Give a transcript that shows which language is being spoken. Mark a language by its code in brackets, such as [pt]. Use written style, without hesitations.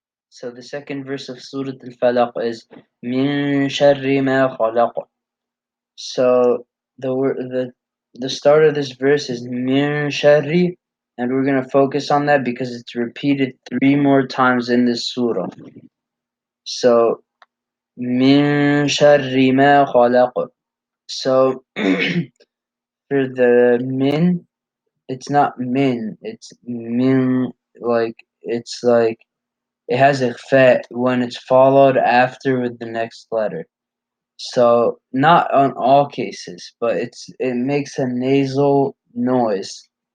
[en] So the second verse of Surah Al-Falaq is [ar] من شر ما خلق. [en] So the start of this verse is [ar] من شر, [en] and we're going to focus on that because it's repeated 3 more times in this surah. So [ar] من شر ما خلق. [en] So for the min, it's not min, it's min, like it's like it has a fa when it's followed after with the next letter. So not on all cases, but it makes a nasal noise.